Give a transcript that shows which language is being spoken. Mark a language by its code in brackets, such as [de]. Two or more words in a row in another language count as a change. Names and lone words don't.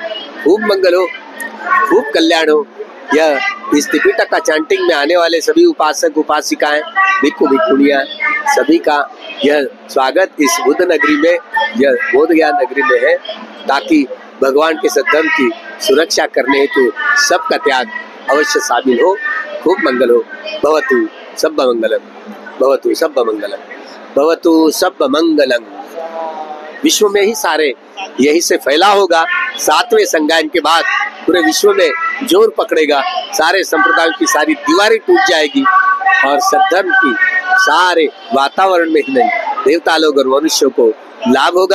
[hi] खूब मंगल हो, खूब कल्याण हो। यह इस त्रिपिटक का चैंटिंग में आने वाले सभी उपासक उपासिकाएं, भिक्षु भिक्षुणियां, सभी का यह स्वागत इस बुद्ध नगरी में, यह बोध ज्ञान नगरी में है, ताकि भगवान के सद्धर्म की सुरक्षा करने हेतु सबका त्याग अवश्य शामिल हो। खूब मंगल हो। [pi] भवतु सब्ब मंगलम, भवतु सब्ब मंगलम, भवतु सब्ब मंगलम। [hi] विश्व में ही सारे यही से फैला होगा। 7वें संगायन के बाद पूरे विश्व में जोर पकड़ेगा, सारे संप्रदायों की सारी दीवारें टूट जाएगी, और सद्धर्म की सारे वातावरण में ही नहीं, देवता लोग और मनुष्यों को लाभ होगा।